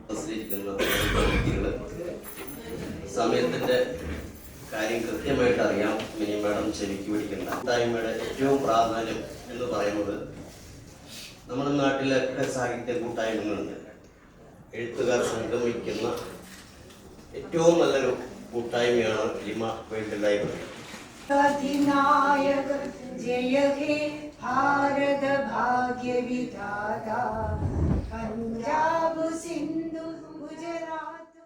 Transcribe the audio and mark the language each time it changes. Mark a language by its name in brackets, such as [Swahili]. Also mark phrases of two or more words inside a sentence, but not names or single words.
[Malayalam] സമയത്തിന്റെ കാര്യം കൃത്യമായിട്ട് അറിയാം. മിനി മാഡം ചെവിക്ക് പിടിക്കുന്ന കൂട്ടായ്മയുടെ ഏറ്റവും പ്രാധാന്യം എന്ന് പറയുന്നത് നമ്മുടെ നാട്ടിലൊക്കെ സാഹിത്യ കൂട്ടായ്മകളുണ്ട്. എഴുത്തുകാർ സംഗമിക്കുന്ന ഏറ്റവും നല്ലൊരു കൂട്ടായ്മയാണ് ലിമ വൈൽഡ് ലൈബ്രറി. [Bangla] অধিনায়ক জয় হে ভারত ভাগ্য বিধাতা পঞ্জাব সিন্ধু গুজরাট